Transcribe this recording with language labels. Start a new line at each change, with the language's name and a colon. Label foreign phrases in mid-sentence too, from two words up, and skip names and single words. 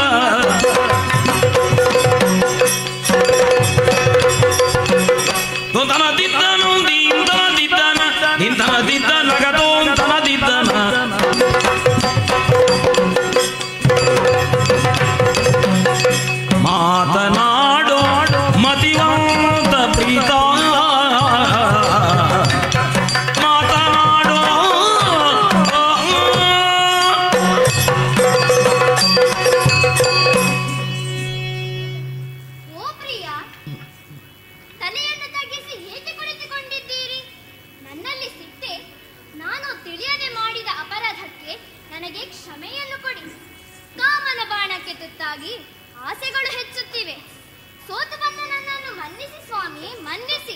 Kannada: ತನದಿದ್ದನು ದೀಂದನದಿದ್ದನ ನಿಂದನದಿದ್ದನಗದೋ ತನದಿದ್ದನ ಮಾತನಾಡೋ ಮತಿವಂತ ಪ್ರೀತ ಮಾತನಾಡೋ ಓ ಪ್ರಿಯ, ತಲೆಯನ್ನು ತಗ್ಗಿಸಿ ಏಕೆ ಕುಳಿತುಕೊಂಡಿದ್ದೀರಿ? ನನ್ನಲ್ಲಿ ಸಿಟ್ಟೆ? ನಾನು ತಿಳಿಯದೆ ಮಾಡಿದ ಅಪರಾಧಕ್ಕೆ ನನಗೆ ಕ್ಷಮೆಯನ್ನು ಕೊಡಿ. ಕಾಮನ ಬಾಣಕ್ಕೆ ತುತ್ತಾಗಿ ಆಸೆಗಳು ಹೆಚ್ಚುತ್ತಿವೆ. ಸೋತು ಬಂದ ನನ್ನನ್ನು ಮನ್ನಿಸಿ ಸ್ವಾಮಿ, ಮನ್ನಿಸಿ.